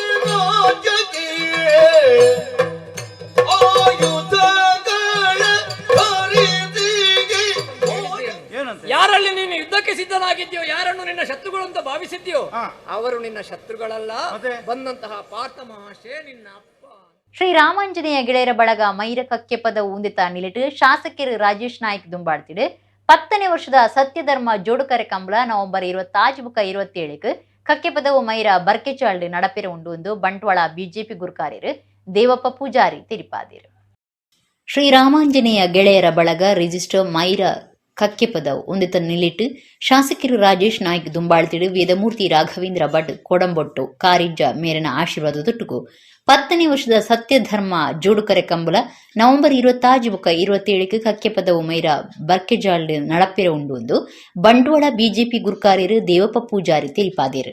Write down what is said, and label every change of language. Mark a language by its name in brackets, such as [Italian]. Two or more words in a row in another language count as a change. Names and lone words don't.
[Kannada] ಯಾರಲ್ಲಿ ನೀನು ಯುದ್ಧಕ್ಕೆ ಸಿದ್ಧನಾಗಿದ್ಯೋ, ಯಾರನ್ನು ನಿನ್ನ ಶತ್ರುಗಳು ಅಂತ ಭಾವಿಸಿದ್ಯೋ ಅವರು ನಿನ್ನ ಶತ್ರುಗಳಲ್ಲ, ಬಂದಂತಹ ಪಾರ್ಥ ಮಹಾಶಯ ನಿನ್ನ ಅಪ್ಪ. [Tulu] ಶ್ರೀರಾಮಾಂಜನೇಯ ಗೆಳೆಯರ ಬಳಗ ಮೈರ ಕಕ್ಕೆಪದ ಉಂದಿತ ನಿಲಿಟು ಶಾಸಕರು ರಾಜೇಶ್ ನಾಯ್ಕ್ ದುಂಬಾಡ್ತಿಡು 10ನೇ ವರ್ಷದ ಸತ್ಯಧರ್ಮ ಜೋಡುಕರೆ ಕಂಬಳ ನವೆಂಬರ್ 27 ಕಕ್ಕೆಪದವು ಮೈರ ಬರ್ಕೆಚಾಳ್ಡು ನಡಪೆರ ಉಂಡು ಎಂದು ಬಂಟ್ವಾಳ ಬಿಜೆಪಿ ಗುರುಕಾರ್ಯರು ದೇವಪ್ಪ ಪೂಜಾರಿ ತಿಳಿಪಾದಿರು. ಶ್ರೀರಾಮಾಂಜನೇಯ ಗೆಳೆಯರ ಬಳಗ ರಿಜಿಸ್ಟರ್ ಮೈರ ಕಕ್ಕೆಪದವು ಉಂದಿತ ನಿಲಿಟ್ಟು ಶಾಸಕರು ರಾಜೇಶ್ ನಾಯ್ಕ್ ದುಂಬಾಳ್ತಿಡು ವೇದಮೂರ್ತಿ ರಾಘವೇಂದ್ರ ಭಟ್ ಕೊಡಂಬೊಟ್ಟು ಕಾರಿಜ್ಜ ಮೇರನ ಆಶೀರ್ವಾದ ತೊಟ್ಟುಗು 10ನೇ ವರ್ಷದ ಸತ್ಯಧರ್ಮ ಜೋಡುಕರೆ ಕಂಬಳ ನವೆಂಬರ್ 27 ಕಕ್ಕೆಪದವು ಮೈರ ಬರ್ಕೆಜಾಲ್ಡ್ ನಡಪೆರ ಉಂಡು ಎಂದು ಬಂಟ್ವಾಳ ಬಿಜೆಪಿ ಗುರುಕಾರ್ಯರು ದೇವಪ್ಪ ಪೂಜಾರಿ ತಿಳಿಪಾದಿರು.